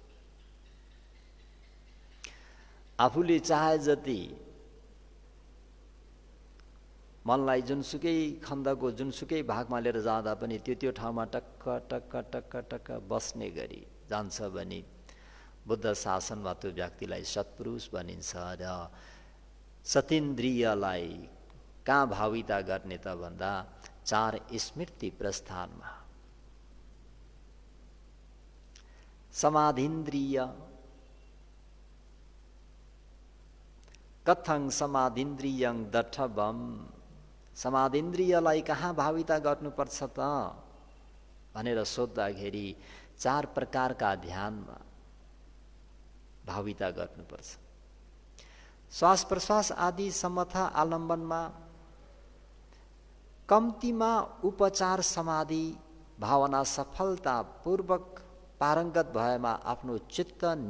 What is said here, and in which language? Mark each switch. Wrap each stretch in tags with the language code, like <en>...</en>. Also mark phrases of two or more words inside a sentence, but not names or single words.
<ne>आफूले चाहे जति मनलाई जुनसुकै खण्डको जुनसुकै भागमा लिएर जाँदा पनि त्यो ठाउँमा टक्क टक्क टक्क टक्क बस्ने गरी जान्छ भने बुद्ध शासनमा त्यो व्यक्तिलाई सत्पुरुष भनिन्छ। र सतीन्द्रियलाई कहाँ भाविता गर्ने त भन्दा 4 स्मृति प्रस्थानमा। समाधिन्द्रिय,</ne> <pi>कथं समाधिन्द्रियं दठबम,</pi> <ne>समाधिन्द्रियलाई कहाँ भाविता गर्नुपर्छ त भनेर सोद्धाखेरि 4 प्रकारका ध्यानमा भाविता गर्नुपर्छ। श्वास प्रश्वास आदि समथा आलम्बनमा कम्तीमा उपचार समाधि भावना सफलतापूर्वक पारङ्गत भएमा आफ्नो चित्त</ne>